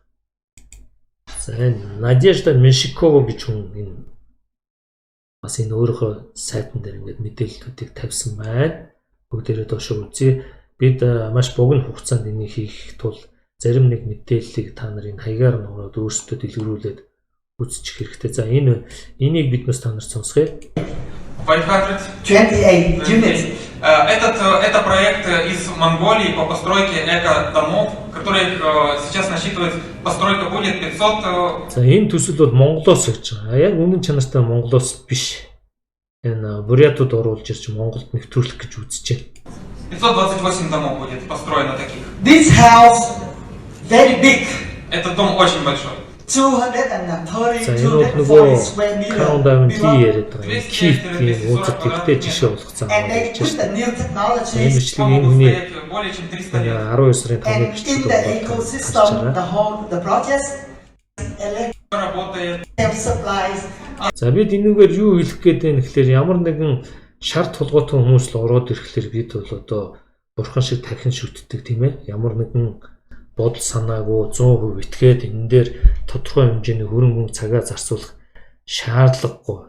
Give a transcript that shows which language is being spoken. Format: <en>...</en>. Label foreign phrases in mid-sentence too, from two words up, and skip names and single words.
<mn>За энэ Надежда Меншикова гэж хүн энэ бас энэ өөрийнхөө сайтан дээр ингээд мэдээллүүдийг тавьсан байна. Бүгдээрээ доошоо үзье. Бид маш богино хугацаанд энийг хийх тул зарим нэг мэдээллийг та нар энэ хаягаар нураад өөрсдөө дэлгэрүүлээд үзчих хэрэгтэй. За энийг биднээс та нар сонсгоё.</mn> <en>528 units.</en> <ru>Это проект из Монголии по постройке эко-домов, которых сейчас насчитывает, постройка будет 500...</ru> <mn>За энэ төсөл бол Монголоос гэж байгаа. Яг үнэн чанартай Монголоос биш. Энэ бурятууд оруулж ирж Монголд нэвтрүүлэх гэж үзэж байна.</mn> <ru>528 домов будет построено таких.</ru> <en>This house very big.</en> <ru>Этот дом очень большой.</ru> <en>230 square meter.</en> <mn>Crown Diamond яриад байгаа. Киевийн уулзалт ихтэй жишээ болгоцсон</mn> <en>And they</en> <mn>гэж</mn> <en>put the</en> <mn>байна.</mn> <en>new technology</en> <mn>Энэ бичлэг энэ хүний</mn> <ru>Более чем 300 лет.</ru> <mn>12 сарын 5-ны</mn> <en>and in</en> <mn>бичлэг</mn> <en>the ecosystem, the project,</en> <ru>Работает.</ru> <en>supplies.</en> <mn>За бид энэгээр юу хэлэх гээд байна гэхээр ямар нэгэн шарт тулгуур хүмүүс л ороод ирэхлээр бид бол одоо бурхан шиг тархин шүтдэг тийм ээ. Ямар нэгэн бодол санаагүй 100% итгээд энэ дээр тодорхой хэмжээний хөрөнгө цагаа зарцуулах шаардлагагүй.</mn>